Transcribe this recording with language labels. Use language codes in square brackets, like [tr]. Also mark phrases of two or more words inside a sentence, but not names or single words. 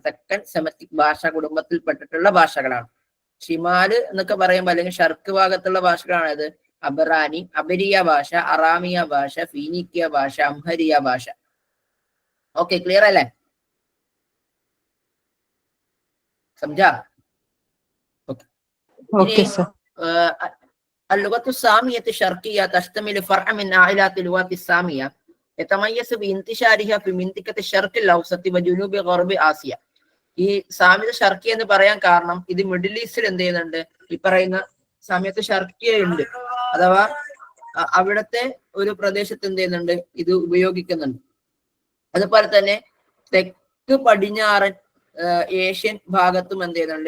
[ml] തെക്കൻ സെമറ്റിക് ഭാഷ കുടുംബത്തിൽപ്പെട്ടിട്ടുള്ള ഭാഷകളാണ്. ഷിമാല് എന്നൊക്കെ പറയുമ്പോൾ അല്ലെങ്കിൽ ഷർക്ക് ഭാഗത്തുള്ള ഭാഷകളാണ് ഇത് അബറാനി, അബരിയ ഭാഷ, അറാമിയ ഭാഷ, ഫീനിക്കിയ ഭാഷ, അംഹരിയ ഭാഷ. [en] okay, clear [ml] അല്ലേ? സംജാ? [en] okay sir. [ar] اللغة السامية الشرقية تشتمل فرع من عائلات اللغات السامية يتميز بانتشارها في منطقة الشرق الأوسط وجنوب غرب آسيا. [ml] ഈ സാമ്യത ഷർക്കിയ എന്ന് പറയാൻ കാരണം ഇത് മിഡിൽ ഈസ്റ്റിൽ എന്ത് ചെയ്യുന്നുണ്ട്? ഈ പറയുന്ന സാമ്യത്ത് ഷർക്കിയ ഉണ്ട്, അഥവാ അവിടുത്തെ ഒരു പ്രദേശത്ത് എന്ത് ചെയ്യുന്നുണ്ട്? ഇത് ഉപയോഗിക്കുന്നുണ്ട്. അതുപോലെ തന്നെ തെക്ക് പടിഞ്ഞാറൻ ഏഷ്യൻ ഭാഗത്തും എന്ത് ചെയ്യുന്നുണ്ട്?